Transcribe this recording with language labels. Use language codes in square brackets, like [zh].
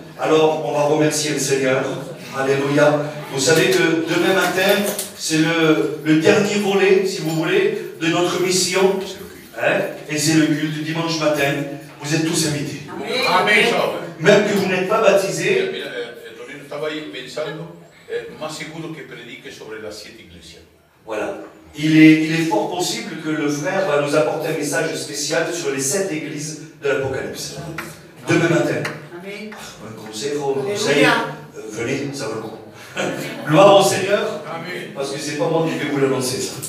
[fr] Alors, on va remercier le Seigneur. Alléluia. Vous savez que demain matin, c'est le dernier volet, si vous voulez, de notre mission. Hein? Et c'est le culte du dimanche matin. Vous êtes tous invités. Amén. Même que vous n'êtes pas baptisés, [es] Mira, Tonino estaba ahí pensando, más seguro que predique sobre las 7 iglesias. [fr] voilà. Il est fort possible que le frère va nous apporter un message spécial sur les 7 églises de l'Apocalypse. Demain matin. Un conseil, venez, ça va le coup. Gloire au Seigneur. Amén. Parce que c'est pas moi qui vais vous l'annoncer ça.